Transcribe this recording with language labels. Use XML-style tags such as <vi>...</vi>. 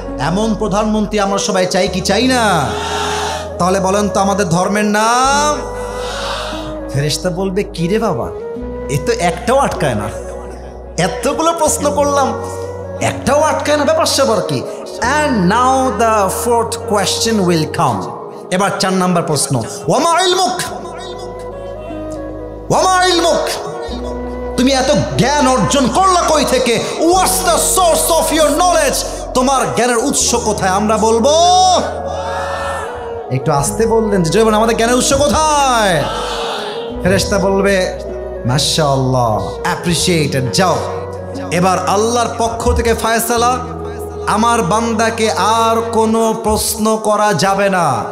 <bn>এমন প্রধানমন্ত্রী আমরা সবাই চাই কি চাই না? তাহলে বলেন তো আমাদের ধর্মের নাম? ফেরেশতা বলবে কি রে বাবা, এ তো একটাও আটকায় না, এতগুলো প্রশ্ন করলাম একটাও আটকায় না, ব্যাপার স্যাপার কি?</bn> <en>And now the 4th question will come.</en> <bn>এবার 4 নাম্বার প্রশ্ন,</bn> <ar>ওয়ামা ইলমুক, ওয়ামা ইলমুক,</ar> <bn>তুমি এত জ্ঞান অর্জন করলা কই থেকে?</bn> <en>What's the source of your knowledge?</en> <bn>তোমার জ্ঞানের উৎস কোথায়? আমরা বলবো, একটু আসতে বললেন যে জয়বান আমাদের জ্ঞানের উৎস কোথায়? ফেরেশতা বলবে মাশাআল্লাহ, অ্যাপ্রিশিয়েটেড, যাও। এবার আল্লাহর পক্ষ থেকে ফয়সালা, আমার বান্দাকে আর কোনো প্রশ্ন করা যাবে না।</bn>